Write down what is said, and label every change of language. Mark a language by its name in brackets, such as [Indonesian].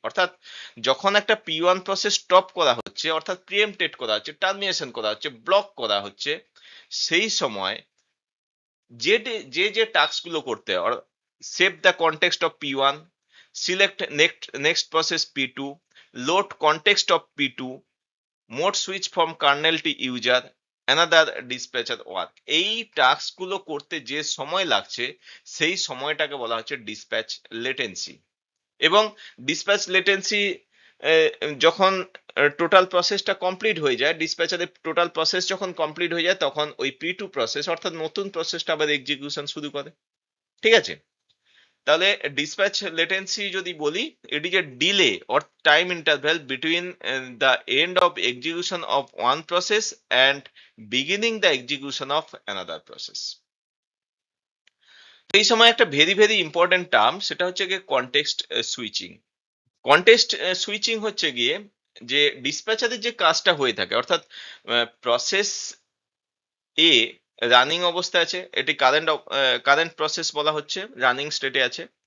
[Bangla] অর্থাৎ যখন একটা P1 প্রসেস স্টপ করা হচ্ছে, অর্থাৎ প্রিএমপ্টেড করা হচ্ছে, টার্মিনেশন করা হচ্ছে, ব্লক করা হচ্ছে, সেই সময় যে টাস্ক গুলো করতে হয়, [English] save the context of P1, select next process P2, load context of P2, mode switch from kernel to user, another dispatcher work, [Bangla] এই টাস্ক গুলো করতে যে সময় লাগছে, সেই সময়টাকে বলা হচ্ছে ডিসপ্যাচ লেটেন্সি। এবং ডিসপ্যাচ লেটেন্সি যখন টোটাল প্রসেসটা কমপ্লিট হয়ে যায়, ডিসপ্যাচারের টোটাল প্রসেস যখন কমপ্লিট হয়ে যায়, তখন ওই P2 প্রসেস, অর্থাৎ নতুন প্রসেসটা আবার এক্সিকিউশন শুরু করে। ঠিক আছে? তাহলে ডিসপ্যাচ লেটেন্সি যদি বলি, [English] it is a delay or time interval between the end of execution of one process and beginning the execution of another process. [Bangla] তো এই সময় একটা ভেরি ভেরি ইম্পর্টেন্ট টার্ম, সেটা হচ্ছে গিয়ে কনটেক্সট সুইচিং। কনটেক্সট সুইচিং হচ্ছে গিয়ে যে ডিসপ্যাচারের যে কাজটা হয়ে থাকে, অর্থাৎ প্রসেস এ রানিং অবস্থায় আছে, এটি কারেন্ট প্রসেস বলা হচ্ছে, রানিং স্টেটে আছে।